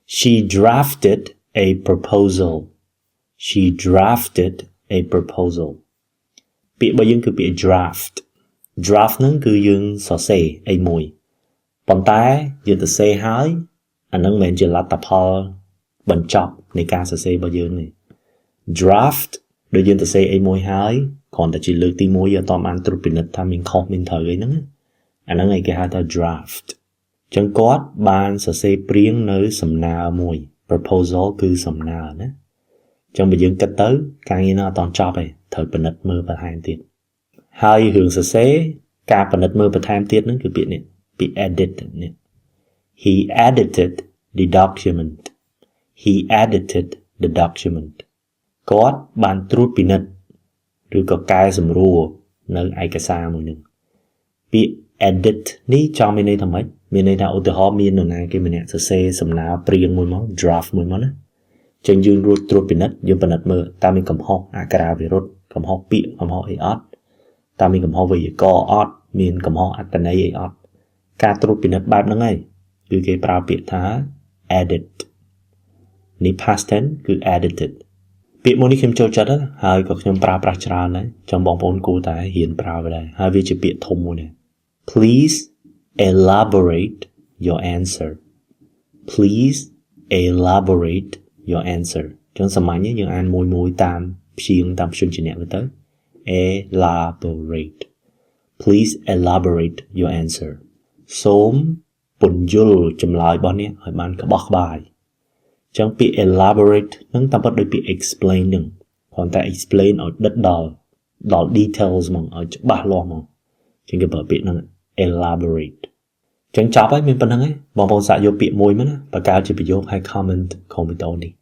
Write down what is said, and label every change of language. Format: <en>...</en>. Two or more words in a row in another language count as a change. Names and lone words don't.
<en>She drafted a proposal. She drafted a proposal.</en> <km>ពាក្យរបស់យើងគឺពាក្យ draft. Draft ហ្នឹងគឺយើងសរសេរអីមួយប៉ុន្តែយើងទៅសេហើយអាហ្នឹងមិនមែនជាលទ្ធផលបញ្ចប់នៃការសរសេរ របស់យើងទេ Draft ដូចយើងទៅសេអីមួយហើយគ្រាន់តែជាលើកទី1យើងអត់បានត្រួតពិនិត្យថាមានខុសមានត្រូវអីហ្នឹងអាហ្នឹងឯងគេហៅថា draft អញ្ចឹងគាត់បានសរសេរព្រៀងនៅសំណើមួយ proposal គឺសំណើណាអញ្ចឹងបើយើងគិតទៅការងារនោះអត់តន់ចប់ទេត្រូវពិនិត្យមើលបន្ថែមទៀតហើយរឿងសរសេរការពិនិត្យមើលបន្ថែមទៀតហ្នឹងគឺពាក្យនេះពាក្យ edit នេះ</km> <en>He edited the document. He edited the document.</en> <km>គាត់បានត្រួតពិនិត្យឬក៏កែសម្រួលនៅឯកសារមួយនឹងពាក្យ edit នេះចង់មានន័យថាម៉េចមានន័យថាឧទាហរណ៍មាននរណាគេម្នាក់ សរសេរសំណើព្រៀងមួយមក draft មួយមកណាចឹងយើងរួចត្រួតពិនិត្យយើងពិនិត្យមើលតើមានកំហុសអក្ខរាវិរុទ្ធកំហុសពាក្យកំហុសអីអត់តើមានកំហុសវេយ្យាករណ៍អត់មានកំហុសអត្ថន័យអីអត់ការត្រួតពិនិត្យបែបហ្នឹងឯងគឺគេប្រើពាក្យថា edit នេះ</km> <en>past tense</en> <km>គឺ edited ពាក្យមួយនេះខ្ញុំចូលចិត្តហើយក៏ខ្ញុំប្រើប្រាស់ច្រើនដែរចង់បងប្អូនគួរតែរៀនប្រើវាដែរហើយវាជាពាក្យធំមួយដែរ</km> <en>Please elaborate your answer. Please elaborate your answer</en> <km>ចឹងសាមញ្ញយើងអានមួយតាមព្យាង្គតាមព្យញ្ជនៈទៅ</km> <en>elaborate Please elaborate your answer</en> <km>សូមពន្យល់ចម្លើយរបស់អ្នកឲ្យបានក្បោះក្បាយចឹងពាក្យ elaborate នឹងតាមពិតដូចពាក្យ explain នឹងគ្រាន់តែ explain ឲ្យដិតដល់ details ហ្មងឲ្យច្បាស់លាស់ហ្មងចឹងគេប្រើពាក្យហ្នឹង elaborate ចឹងចប់ហើយមានប៉ុណ្្នឹងឯងបងប្អូនសាកយកពាក្យមួយមកណាបង្កើតជាប្រយោគហើយ comment ខមវីដេអូនេះ</km>